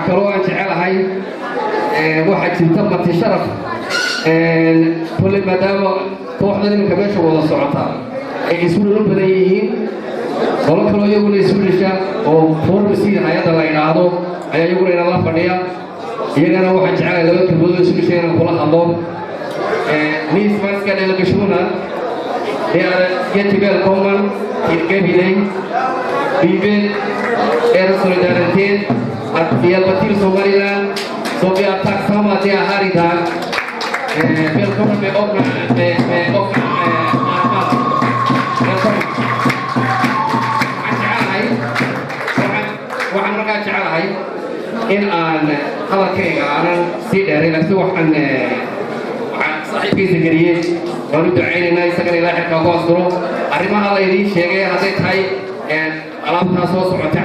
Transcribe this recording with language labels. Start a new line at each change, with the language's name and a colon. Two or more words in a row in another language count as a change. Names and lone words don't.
Somali: kaloo aan jecelahay waxaa jirta marti sharaf kulle maadaama kooxdan iminka meesha wada socota ay isu dhalo badan yihiin qolo kaloo iyaguna isu dhasha oo formasi hay-adda la yidhaahdo ayaa iyaguna inala fadhiya iyagana waxaan jecelahay laba kelmadood isu dhashay inaan kula hadlo
Swedish: Nismanska delegationen de är jättevälkommen till Gabiley. Vi vill er solidaritet att hjälpa till Somaliland, så vi är tacksamma att ni är här idag. Välkommen med öppna armar. Välkommen.
Somali: waxaan markaa jecelahay in aan hadalkayga aanan sii dheeray laakiin waxaan saaxiibkii Zakariya waan u ducaynaynaa isagana ilaahay xilka ku asturo arrimaha la idiin sheegay hadday tahay alaabtaa soo socotay